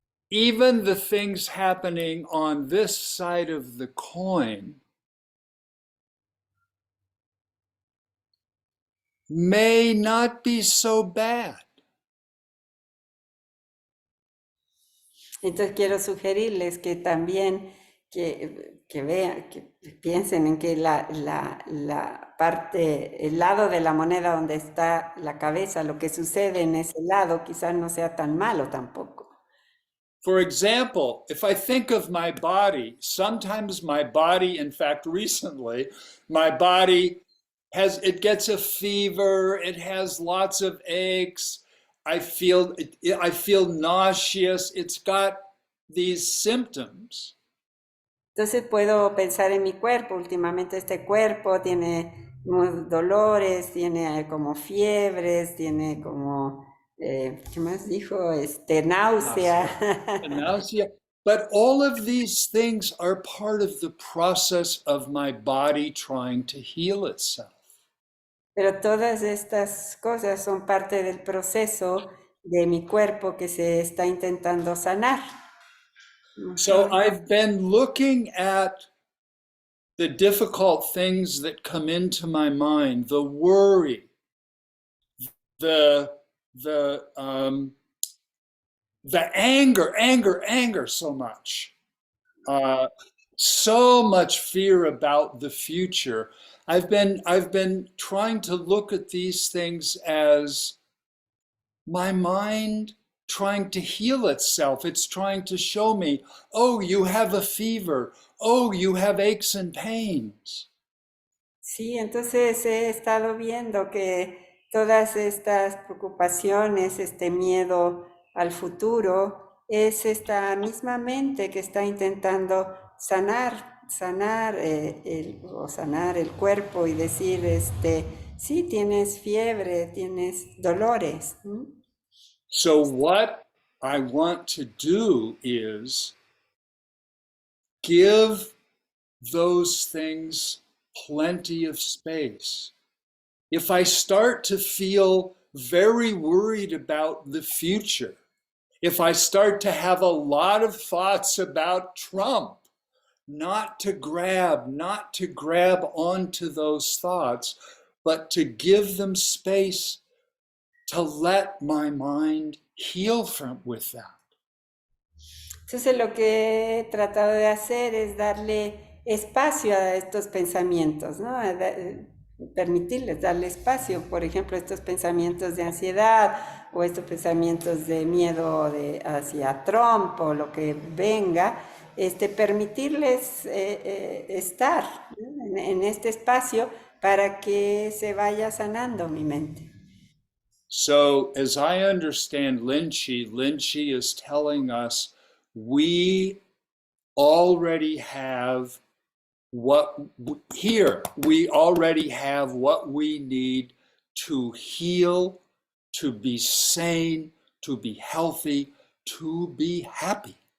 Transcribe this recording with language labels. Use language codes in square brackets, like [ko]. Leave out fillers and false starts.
[en] even the things happening on this side of the coin may not be so bad. [es] Entonces quiero sugerirles que también que vean, que piensen en que la parte, el lado de la moneda donde está la cabeza, lo que sucede en ese lado quizás no sea tan malo tampoco. [en] For example, if I think of my body, sometimes my body, in fact, recently, my body it gets a fever, it has lots of aches, I feel nauseous, it's got these symptoms. [es] Entonces puedo pensar en mi cuerpo. Últimamente este cuerpo tiene unos dolores, tiene como fiebres, tiene como, ¿qué más dijo? Náusea. [en] Nausea. But all of these things are part of the process of my body trying to heal itself. [es] Pero todas estas cosas son parte del proceso de mi cuerpo que se está intentando sanar. [en] So I've been looking at the difficult things that come into my mind, the worry, the anger so much, so much fear about the future. I've been trying to look at these things as my mind trying to heal itself. It's trying to show me, oh, you have a fever. Oh, you have aches and pains. [es] Sí, entonces he estado viendo que todas estas preocupaciones, este miedo al futuro, es esta misma mente que está intentando sanar el cuerpo y decir, sí, tienes fiebre, tienes dolores. [en] So what I want to do is give those things plenty of space. If I start to feel very worried about the future, if I start to have a lot of thoughts about Trump, not to grab onto those thoughts, but to give them space to let my mind heal with that. [es] Entonces lo que he tratado de hacer es darle espacio a estos pensamientos, ¿no? permitirles, darle espacio, por ejemplo, estos pensamientos de ansiedad o estos pensamientos de miedo hacia Trump o lo que venga, permitirles estar, ¿no?, en este espacio para que se vaya sanando mi mente. [en] So, as I understand Linchi, Linchi is telling us we already have what here, we already have what we need to heal, to be sane, to be healthy, to be happy.